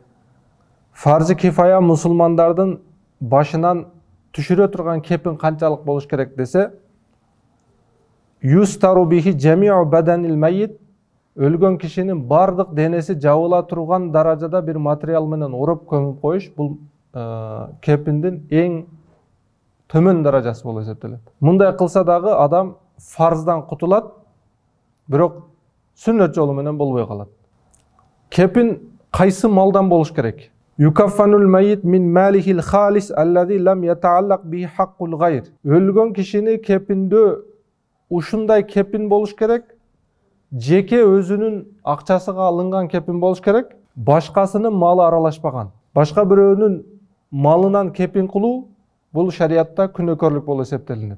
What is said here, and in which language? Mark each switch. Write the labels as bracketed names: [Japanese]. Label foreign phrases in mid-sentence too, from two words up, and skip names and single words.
[Kyrgyz] Фарзы кифая мусулмандардын башынан түшүрө турган кепин канчалык болуш керек десе, [Arabic] يستر به جميع بدن الميت, [Kyrgyz] өлгөн кишинин бардык денеси жабыла турган даражада бир материал менен ороп көмүп коюш, бул кепиндин эң төмөн даражасы болуп эсептелет. Мындай кылса дагы адам фарздан кутулат, бирок сүннөт жолу менен болбой калат. Кепин кайсы малдан болуш керек? [Arabic] يكفن الميت من ماله الخالص الذي لم يتعلق به حق الغير. [Kyrgyz] Өлгөн кишини кепиндөө ушундай кепин болуш керек, жеке өзүнүн акчасыга алынган кепин болуш керек, башкасынын малы аралашпаган. Башка бирөөнүн малынан кепин кылуу бул шариатта күнөөкөрлүк болуп эсептелинет.